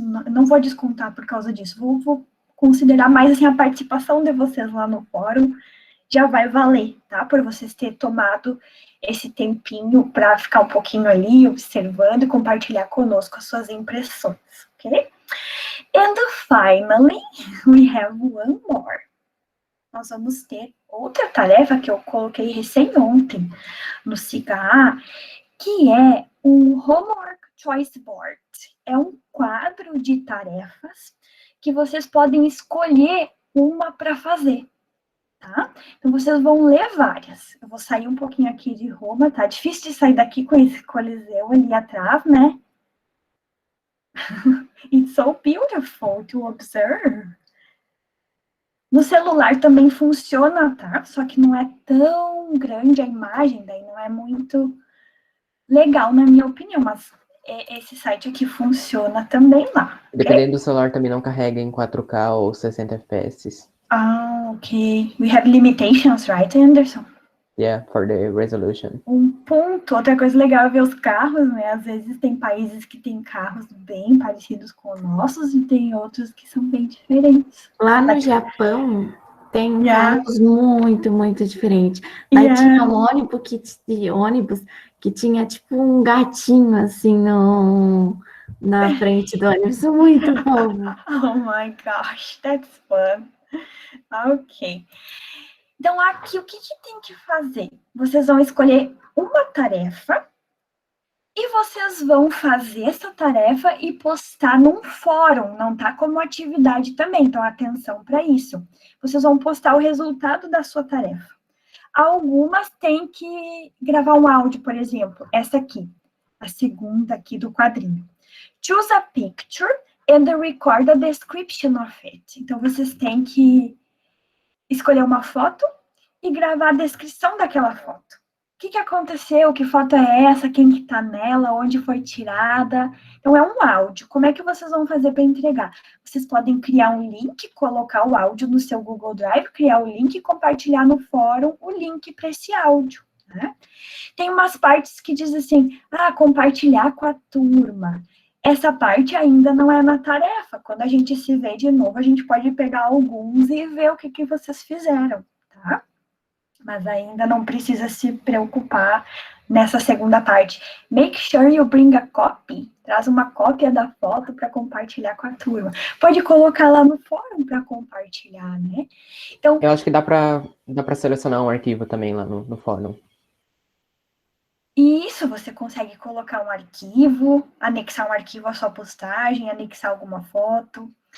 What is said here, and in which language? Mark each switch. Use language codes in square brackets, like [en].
[pt] Não vou descontar por causa disso. Vou considerar mais assim, a participação de vocês lá no fórum já vai valer, tá? Por vocês terem tomado esse tempinho para ficar um pouquinho ali observando e compartilhar conosco as suas impressões, ok? [en] And finally, we have one more. [pt] Nós vamos ter outra tarefa que eu coloquei recém ontem no SIGA, que é um Homework Choice Board. É um quadro de tarefas que vocês podem escolher uma para fazer, tá? Então, vocês vão ler várias. Eu vou sair um pouquinho aqui de Roma, tá? Difícil de sair daqui com esse coliseu ali atrás, né? [en] It's so beautiful to observe. [pt] No celular também funciona, tá? Só que não é tão grande a imagem, daí não é muito legal, na minha opinião, mas esse site aqui funciona também lá. Dependendo do celular, também não carrega em 4K ou 60 FPS. Ah, ok. [en] We have limitations, right, Anderson? Yeah, for the resolution. [pt] Um ponto, outra coisa legal é ver os carros, né? Às vezes tem países que têm carros bem parecidos com os nossos e tem outros que são bem diferentes. Lá no Japão tem carros muito, muito diferentes. Aí tinha um ônibus que tinha tipo um gatinho assim na frente do ônibus. Muito bom. [en] Oh my gosh, that's fun. Ok. [pt] Então, aqui, o que tem que fazer? Vocês vão escolher uma tarefa e vocês vão fazer essa tarefa e postar num fórum, não tá como atividade também, então atenção para isso. Vocês vão postar o resultado da sua tarefa. Algumas têm que gravar um áudio, por exemplo, essa aqui, a segunda aqui do quadrinho. [en] Choose a picture and record a description of it. [pt] Então, vocês têm que escolher uma foto e gravar a descrição daquela foto. O que aconteceu? Que foto é essa? Quem que tá nela? Onde foi tirada? Então, é um áudio. Como é que vocês vão fazer para entregar? Vocês podem criar um link, colocar o áudio no seu Google Drive, criar o link e compartilhar no fórum o link para esse áudio, né? Tem umas partes que diz assim, compartilhar com a turma. Essa parte ainda não é na tarefa. Quando a gente se vê de novo, a gente pode pegar alguns e ver o que vocês fizeram, tá? Mas ainda não precisa se preocupar nessa segunda parte. [en] Make sure you bring a copy. [pt] Traz uma cópia da foto para compartilhar com a turma. Pode colocar lá no fórum para compartilhar, né? Então, eu acho que dá para selecionar um arquivo também lá no fórum. Isso, você consegue colocar um arquivo, anexar um arquivo à sua postagem, anexar alguma foto.